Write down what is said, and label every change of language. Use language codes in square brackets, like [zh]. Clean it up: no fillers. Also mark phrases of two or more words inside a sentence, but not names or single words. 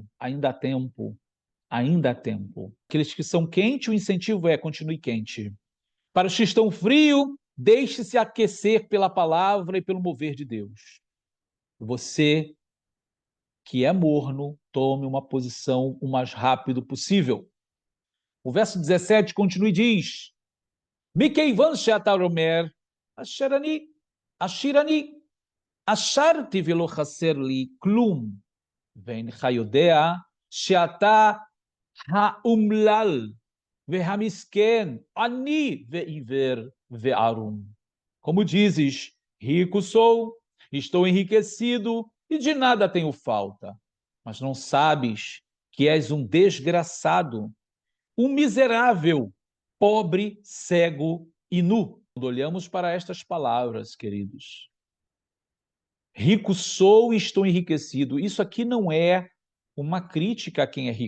[pt] Ainda há tempo, ainda há tempo. Aqueles que são quentes, o incentivo é continue quente. Para os que estão frios, deixe-se aquecer pela palavra e pelo mover de Deus. Você que é morno, tome uma posição o mais rápido possível. O verso 17 continua e diz: [he] מכיוון שאתה אומר, אשר אני אשרתי ולא חסר לי כלום, ואינך יודע שאתה האומלל והמסכן, עני ועיוור וערום. [pt] Como dizes, rico sou, estou enriquecido e de nada tenho falta. Mas não sabes que és um desgraçado, um miserável, pobre, cego e nu. Quando olhamos para estas palavras, queridos, rico sou e estou enriquecido, isso aqui não é uma crítica a quem é rico.